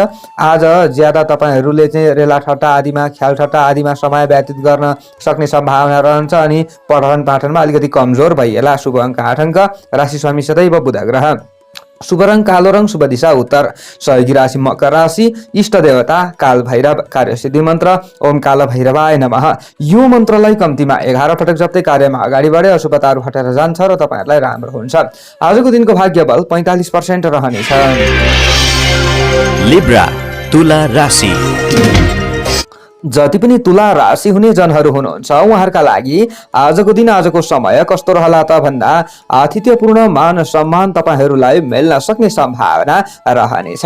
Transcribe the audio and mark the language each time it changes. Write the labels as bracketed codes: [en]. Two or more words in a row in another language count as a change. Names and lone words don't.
[ne] आज ज्यादा तपाईहरूले चाहिँ रेला ठट्टा आदिमा ख्याल ठट्टा आदिमा समय व्यतीत गर्न सक्ने सम्भावना रहन्छ अनि पठन पाठनमा अलिकति कमजोर भइएला। शुभ अङ्क 8 अङ्क, राशि स्वामी सदैव बुध ग्रह, शुभ रङ कालो रङ, शुभ दिशा उत्तर, सहयोगी राशि मकर राशि, इष्ट देवता काल भैरव, कार्य सिद्धि मन्त्र ओम काल भैरवाय नमः। यो मन्त्रलाई कम्तीमा 11 पटक जप्दै कार्यमा अगाडि बढे अशुभताहरू हटेर जान्छ र तपाईहरूलाई राम्रो हुन्छ। आजको दिनको भाग्य बल 45% रहनेछ। लिब्रा तुला राशि। जति पनि तुला राशि हुने जनहरू हुनुहुन्छ उहाँहरूका लागि आजको दिन आजको समय कस्तो रहला त भन्दा आतिथ्यपूर्ण मान सम्मान तपाईहरूलाई मिल्न सक्ने सम्भावना रहनेछ।